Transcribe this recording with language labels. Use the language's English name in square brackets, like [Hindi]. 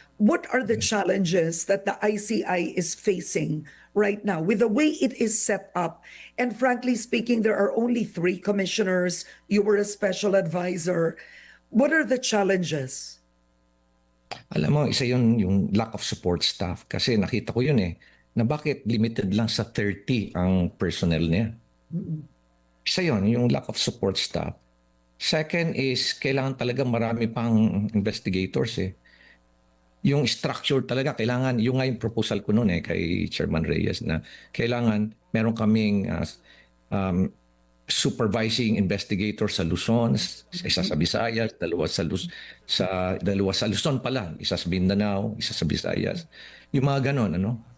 [English] what are the challenges that the ICI is facing right now with the way it is set up? And frankly speaking, there are only 3 commissioners. You were a special advisor. What are the challenges? [Filipino] Alam mo, isa yun yung lack of support staff. Kasi nakita ko yun na bakit limited lang sa 30 ang personnel niya. Isa yun, yung lack of support staff. [English] Second is, [Filipino] kailangan talaga marami pang investigators Yung structure talaga, kailangan, yung nga yung proposal ko noon kay Chairman Reyes na kailangan meron kaming supervising investigator sa Luzon, isa sa Visayas, dalawa sa Luzon pa lang, isa sa Mindanao, isa sa Visayas. Yung mga ganon, ano?